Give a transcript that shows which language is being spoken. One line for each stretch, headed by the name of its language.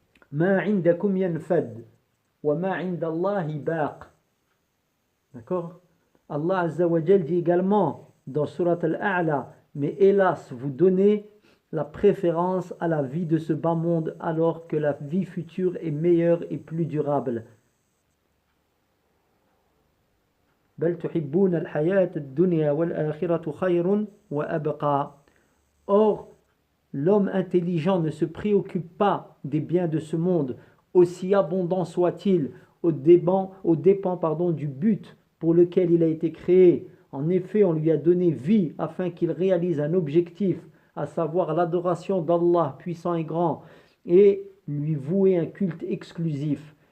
Arabic: Ma indakum yanfad, wa ma indallahi baq. D'accord?
French: Allah Azza wa Jal dit également dans Surat Al-A'la, mais hélas, vous donnez la préférence à la vie de ce bas monde alors que la vie future est meilleure et plus durable.
Arabic: بل تحبون الحياة الدنيا والآخرة خير وأبقى.
French: Or, l'homme intelligent ne se préoccupe pas des biens de ce monde, aussi abondant soit-il, au dépens du but pour lequel il a été créé. En effet, on lui a donné vie afin qu'il réalise un objectif, à savoir l'adoration d'Allah puissant et grand, et lui vouer un culte exclusif.